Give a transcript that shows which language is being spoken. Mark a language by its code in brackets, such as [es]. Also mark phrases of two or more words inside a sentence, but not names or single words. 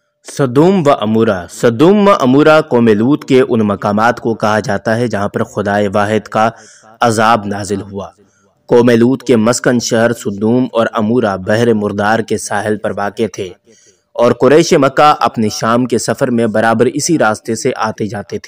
[ur] سدوم و عمورہ سدوم و عمورہ قوم لوط کے ان مقامات کو کہا جاتا ہے جہاں پر خدائے واحد کا عذاب نازل ہوا۔ قوم لوط کے مسکن شہر سدوم اور عمورہ بحر مردار کے ساحل پر واقع تھے، اور قریش مکہ اپنے شام کے سفر میں برابر اسی راستے سے آتے جاتے تھے۔